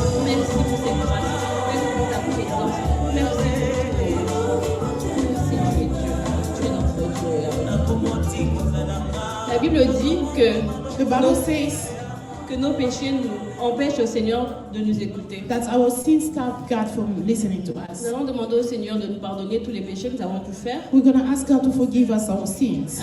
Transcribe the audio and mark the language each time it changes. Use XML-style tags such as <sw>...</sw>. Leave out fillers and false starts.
<fr>Merci pour cette grâce. Merci pour ta présence. Merci pour tout. Merci, tu es Dieu. Tu es notre Dieu. La Bible dit que que nos péchés nous empêchent au Seigneur de nous écouter.</fr> <en>that our sins stop God from listening to us.</en> <fr>Nous allons demander au Seigneur de nous pardonner tous les péchés que nous avons pu faire,</fr> <en>We're going to ask God to forgive us our sins</en>